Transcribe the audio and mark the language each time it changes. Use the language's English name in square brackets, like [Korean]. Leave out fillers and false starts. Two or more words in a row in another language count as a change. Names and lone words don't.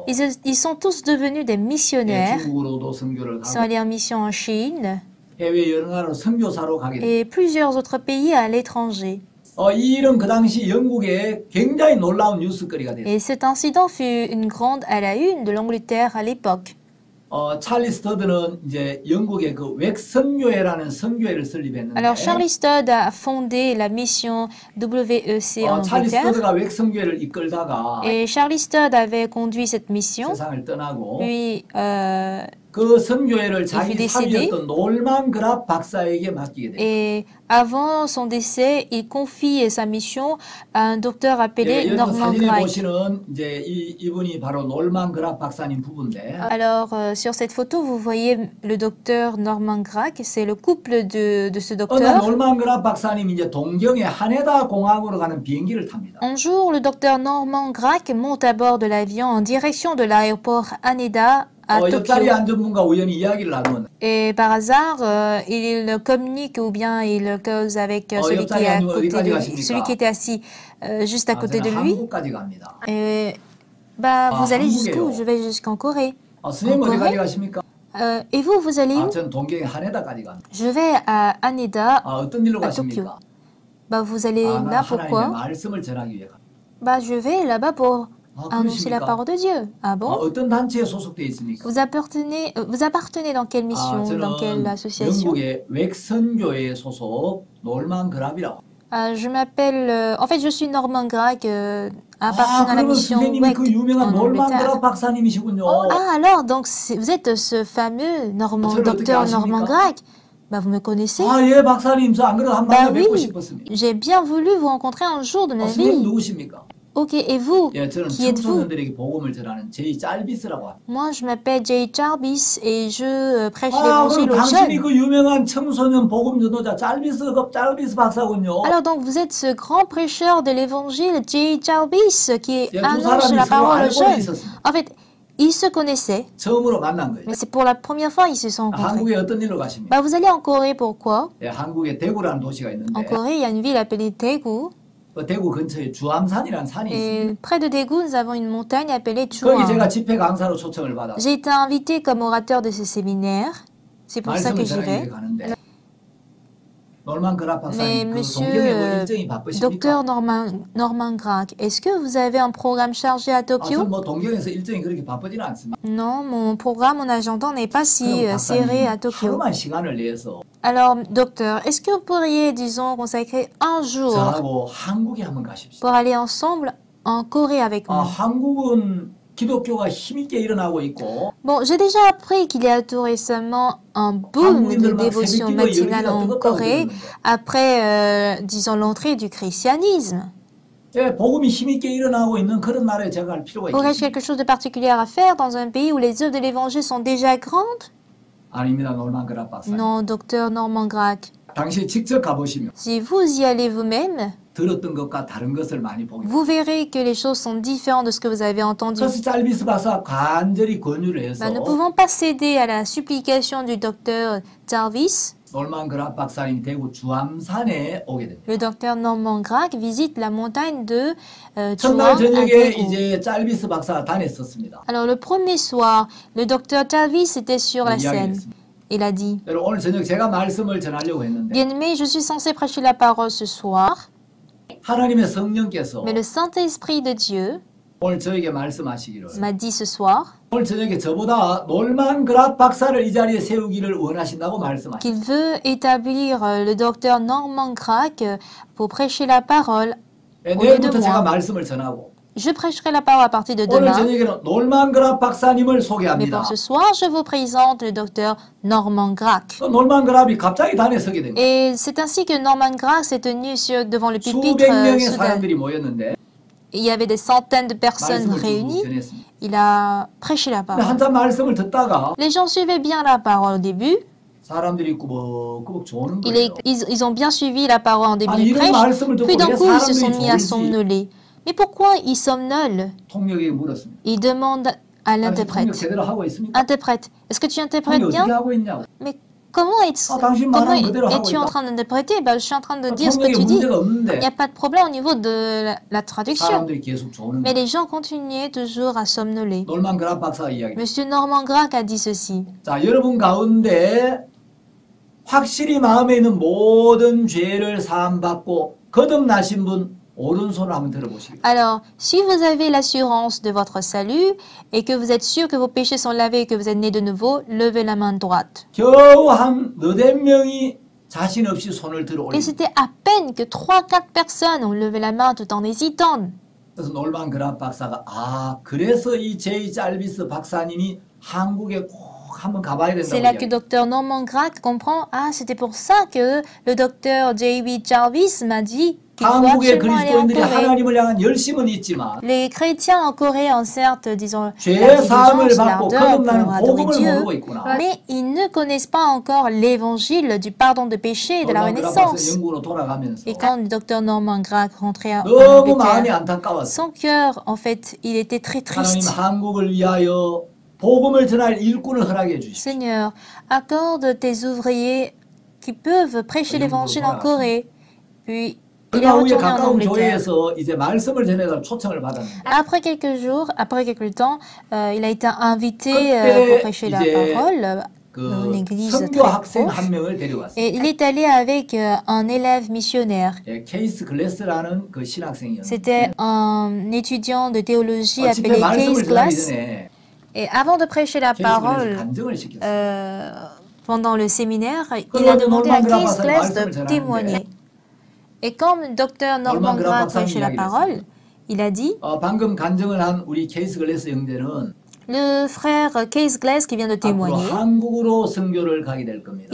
[French] Ils sont tous devenus des missionnaires. Ils sont allés en mission en Chine et plusieurs autres pays à l'étranger. Et cet incident fut une grande à la une de l'Angleterre à l'époque. [Korean] 찰리 스터드는 이제 영국의 그 웩선교회라는 선교회를 설립했는데. [French] Alors Charlie Studd a fondé la mission WEC en [Korean] 찰리 [French] Angleterre. [Korean] 스터드가 웩선교회를 이끌다가 [French] Et Charlie Studd avait conduit cette mission. [Korean] 세상을 떠나고 [French] Puis [Korean] 그 선교회를 자기 [French] décédé. [Korean] 사위였던 놀만 그랍 박사에게 맡기게 돼요. [French] Et avant son décès, il confie sa mission à un docteur appelé Norman [Korean] 사진에 [French] Gregg. [Korean] 보시는 이제 이분이 바로 놀만 그랍 박사님 부부인데. [French] Alors sur cette photo, vous voyez le docteur Norman Gregg. C'est le couple de ce docteur. [Korean] 놀만 그랍 박사님 이제 동경의 하네다 공항으로 가는 비행기를 탑니다. [French] Un jour, le docteur Norman Gregg monte à bord de l'avion en direction de l'aéroport Haneda à [Korean] 옆자리 [French] Tokyo. [Korean] 앉은 분과 우연히 이야기를 나누는. [French] Et par hasard, il communique ou bien il cause avec celui qui est à côté de lui, celui qui était assis juste à côté de lui. [Korean] 한국까지 갑니다. [French] Et bah, vous allez jusqu'où? [Korean] 한국이에요. [French] Je vais jusqu'en Corée. [Korean] 선생님 어디까지 가십니까? [French] Et vous, vous allez où? [Korean] 전 동경의 하네다까지 갑니다. [French] Je vais à Haneda, [Korean] 어떤 일로 [French] à Tokyo. [Korean] 가십니까? [French] Bah, vous allez là pourquoi? [Korean] 하나님의 말씀을 전하기 위해 갑니다. [French] Bah, je vais là-bas pour annoncer la [Korean] 그러십니까? [French] parole de Dieu. Ah bon? [Korean] 어떤 단체에 소속돼 있습니까? [French] Vous appartenez dans quelle mission, dans quelle [Korean] 저는 [French] association? [Korean] 영국의 웩선교회 소속 놀만 그랍이라고. [French] Je m'appelle, en fait, je suis Norman Gregg, appartenant à la [Korean] 그러면 [French] mission [Korean] 선생님이 [French] WEC [Korean] 그 유명한 [French] en [Korean] 놀만 [French] Angleterre. [Korean] 그랍 박사님이시군요. [French] Ah, alors, donc vous êtes ce fameux [Korean] 저를 어떻게 [French] docteur Norman [Korean] 아십니까? [French] Gregg? Bah, vous me connaissez? [Korean] 예, 박사님, 저 안 그래도 한 [French] Bah [Korean] 번 뵙고 [French] oui, [Korean] 싶었습니다. [French] j'ai bien voulu vous rencontrer un jour de ma [Korean] 선생님 [French] vie. [Korean] 누구십니까? [French] Ok, et vous? [Korean] 예, 저는 [French] Qui êtes-vous? [Korean] 청소년들에게 복음을 전하는 제이 짤비스라고 합니다. [French] Moi, je m'appelle Jay Jarvis et je prêche [Korean] 그럼 [French] l'évangile aux [Korean] 당신이 [French] jeunes. [Korean] 그 유명한 청소년 복음 전도자 짤비스 박사군요. [French] Alors donc vous êtes ce grand prêcheur de l'évangile, Jay Jarvis, qui [Korean] 예, 두 [French] annonce [Korean] 사람이 [French] la [Korean] 서로 [French] parole aux [Korean] 알고 [French] jeunes. [Korean] 있었습니다. [French] En fait, ils se connaissaient, [Korean] 처음으로 만난 거예요. [French] mais c'est pour la première fois qu'ils se sont rencontrés. [Korean] 한국에 어떤 일로 가십니까? [French] Bah, vous allez en Corée, pourquoi? [Korean] 예, 한국에 대구라는 도시가 [French] En [Korean] 있는데 [French] Corée, il y a une ville appelée Daegu. [Korean] 그 대구 근처에 주암산이라는 산이 있습니다. [French] Et près de Daegu, nous avons une montagne appelée [Korean] 거기 [French] Chuan. [Korean] 제가 집회 강사로 초청을 받아 [French] J'ai été invitée comme orateur de ce séminaire. C'est pour ça que [Korean] 말씀을 [French] j'y [Korean] 전하기 위해 [French] vais. [Korean] 가는데 놀만 그랍 [French] Mais [Korean] 박사님 그 [French] monsieur [Korean] 동경에 뭐 일정이 바쁘십니까? [French] docteur Norman Gregg, est-ce que vous avez un programme chargé à Tokyo? [Korean] 뭐 동경에서 일정이 그렇게 바쁘지는 않습니다. [French] Non, mon programme, mon agenda n'est pas si [Korean] 그럼 [French] serré à [Korean] 박사님 [French] Tokyo. [Korean] 하루만 시간을 내서 [French] Alors, docteur, est-ce que vous pourriez, disons, consacrer un jour [Korean] 저하고 한국에 한번 가십시오. [French] pour aller ensemble en Corée avec moi? [Korean] 한국은 기독교가 힘있게 일어나고 있고 [French] Bon, j'ai déjà appris qu'il y a tout récemment un boom de dévotion matinale en Corée après, disons, l'entrée du christianisme. [Korean] 예, 복음이 힘있게 일어나고 있는 그런 나라에 제가 갈 필요가 [French] Aurais-je [Korean] 있겠습니까? [French] quelque chose de particulier à faire dans un pays où les œuvres de l'évangile sont déjà grandes? [Korean] 아닙니다, 놀만 그랍 박사님. [French] Non, docteur Norman Gregg. [Korean] 당신이 직접 가보시면 [French] Si vous y allez vous-même, [Korean] 들었던 것과 다른 것을 많이 보게 됩니다. [French] vous verrez que les choses sont différentes de ce que vous avez entendu. [Korean] 그래서 짤비스 박사 간절히 권유를 해서 [French] Nous ne pouvons pas céder à la supplication du docteur Jarvis. [Korean] 놀만 그랍 박사님 대구 주암산에 오게 됩니다. [French] Le docteur Norman Gregg visite la montagne de [Korean] 첫날 [French] Chuan à [Korean] 저녁에 [French] Daegu. [Korean] 이제 짤비스 박사가 다녔었습니다. [French] Alors le premier soir, le docteur Jarvis était sur la scène. [Korean] 이야기했습니다. [French] Il a dit, [Korean] 여러분 오늘 저녁 제가 말씀을 전하려고 했는데 [French] bien-aimé, je suis censé prêcher la parole ce soir, [Korean] 하나님의 성령께서 [French] mais le Saint-Esprit de Dieu [Korean] 오늘 저에게 말씀하시기를 [French] m'a dit ce soir [Korean] 오늘 저녁에 저보다 놀만 그랍 박사를 이 자리에 세우기를 원하신다고 말씀하셨습니다. [French] qu'il veut établir le docteur Norman Gregg pour prêcher la parole au lieu de [Korean] 내일부터 제가 [French] moi. [Korean] 말씀을 전하고 [French] Je prêcherai la parole à partir de [Korean] 오늘 [French] demain. [Korean] 저녁에는 놀만 그랍 박사님을 [French] Mais [Korean] 소개합니다. [French] pour ce soir, je vous présente le docteur Norman Gregg. [Korean] 그 놀만 그랍이 갑자기 단에 서게 됩니다. [French] Et c'est ainsi que Norman Gregg s'est tenu devant le pupitre [Korean] 수백 명의 [French] soudain. [Korean] 사람들이 모였는데 [French] Il y avait des centaines de personnes [Korean] 말씀을 [French] réunies. [Korean] 전했습니다. [French] Il a prêché la [Korean] 근데 [French] parole. [Korean] 한참 말씀을 듣다가 [French] Les gens suivaient bien la parole au début. [Korean] 사람들이 꾸벅꾸벅 조는 거예요. [French] Ils ont bien suivi la parole en début [Korean] 아니 [French] de [Korean] 이런 [French] prêche. [Korean] 말씀을 듣고 [French] Puis d'un [Korean] 왜 [French] coup, ils se sont [Korean] 사람들이 [French] mis à [Korean] 졸지? [French] somnoler. Mais pourquoi ils somnolent? [Korean] 통역에게 물었습니다. [French] Il demande à [Korean] 당신 통역 [French] l'interprète. [Korean] 제대로 하고 있습니까? [French] Interprète, est-ce que tu interprètes [Korean] 통역 어떻게 [French] bien? [Korean] 하고 있냐고. [French] Mais comment [Korean] 당신 말하는 그대로 하고 [French] es-tu en [Korean] 있다. [French] train d'interpréter? Ben, je suis en train de dire ce que [Korean] 통역에 [French] tu dis. [Korean] 문제가 없는데 [French] Il n'y a pas de problème au niveau de la traduction. [Korean] 사람들이 계속 조는 [French] Mais [Korean] 거예요. [French] les gens continuaient toujours à somnoler. [Korean] 놀만 그랍 박사가 이야기. [French] Monsieur Norman Gregg a dit ceci. [Korean] 자, 여러분 가운데 확실히 마음에 있는 모든 죄를 사함받고 거듭나신 분 오른손을 한번 들어보시겠어요? [French] Alors, si vous avez l'assurance de votre salut et que vous êtes sûr que vos péchés sont lavés et que vous êtes né de nouveau, levez la main droite. [Korean] 겨우 한 너댓 명이 자신 없이 손을 들어 [French] Et [Korean] 올립니다. [French] c'était à peine que 3-4 personnes ont levé la main tout en hésitant. [Korean] 그래서 놀만 그랍 박사가 그래서 이 제이 잘비스 박사님이 한국에 꼭 한번 가봐야 [French] C'est là [Korean] 된다고 [French] que Dr Norman Grack comprend, c'était pour ça que le docteur J.B. Jarvis m'a dit qu'il faut [Korean] 한국의 [French] absolument aller en [Korean] 그리스도인들이 [French] Corée. [Korean] 하나님을 향한 열심은 있지만 [French] Les chrétiens en Corée ont certes, disons, [Korean] 죄 [French] la [Korean] 사함을 [French] diligence, [Korean] 받고 [French] l'ardeur pour [Korean] 거듭나는 [French] adorer [Korean] 복음을 [French] Dieu, [Korean] 모르고 있구나. [French] mais ils ne connaissent pas encore l'évangile du pardon de péché et de la [Korean] 놀만 그랍 박사 [French] renaissance. [Korean] 영국으로 돌아가면서 [French] Et quand le docteur Norman Grack rentrait en [Korean] 너무 마음이 [French] Angleterre, [Korean] 안타까웠어요. [French] son cœur, en fait, il était très [Korean] 하나님 [French] triste. [Korean] 한국을 위하여 복음을 전할 일꾼을 허락해 주십시오. [French] Seigneur, accorde tes ouvriers qui peuvent prêcher l'évangile en Corée. Puis, il est [Korean] 그러나 후에 [French] retourné en [Korean] 가까운 [French] Angleterre. [Korean] 교회에서 이제 말씀을 전해달 초청을 받았는데 [French] Après quelques jours, après quelque temps, il a été invité [Korean] 그때 [French] pour prêcher la [Korean] 이제 [French] parole dans une [Korean] 그 [French] église [Korean] 선교 [French] très [Korean] 학생 [French] proche. [Korean] 한 명을 데려왔어요. [French] Et il est allé avec un élève missionnaire. [Korean] 케이스 글래스라는 그 신학생이었는데 [French] C'était un étudiant de théologie [Korean] 집회 [French] appelé [Korean] 말씀을 [French] Case [Korean] 전하기 [French] Glass. [Korean] 전에 [French] Et avant de prêcher la [Korean] 케이스 글래스 [French] parole, [Korean] 간증을 시켰어요. [French] pendant le séminaire, il a demandé à Case Glass de témoigner. Et comme le docteur Norman Grack prêchait la parole, il a dit, [Korean] 방금 간증을 한 우리 케이스 글래스 형제는 [French] le frère Case Glass qui vient de [Korean] 앞으로 [French] témoigner, [Korean] 한국으로 선교를 가게 될 겁니다.